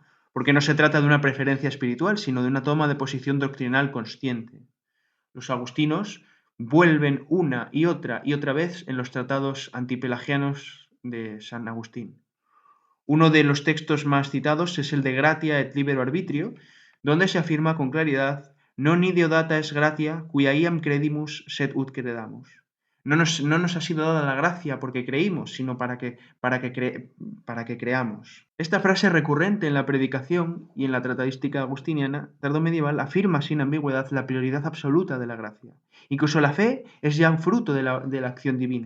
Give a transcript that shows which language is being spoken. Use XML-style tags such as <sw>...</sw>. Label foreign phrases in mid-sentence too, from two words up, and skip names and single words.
<es>Porque no se trata de una preferencia espiritual, sino de una toma de posición doctrinal consciente. Los agustinos vuelven una y otra vez en los tratados antipelagianos de San Agustín. Uno de los textos más citados es el de Gratia et Libero Arbitrio, donde se afirma con claridad:</es> <la>non ideo data es gratia, quia iam credimus sed ut credamus.</la> <es>No nos ha sido dada la gracia porque creímos, sino para que creamos. Esta frase recurrente en la predicación y en la tratadística agustiniana tardomedieval afirma sin ambigüedad la prioridad absoluta de la gracia. Incluso la fe es ya un fruto de la acción divina.</es>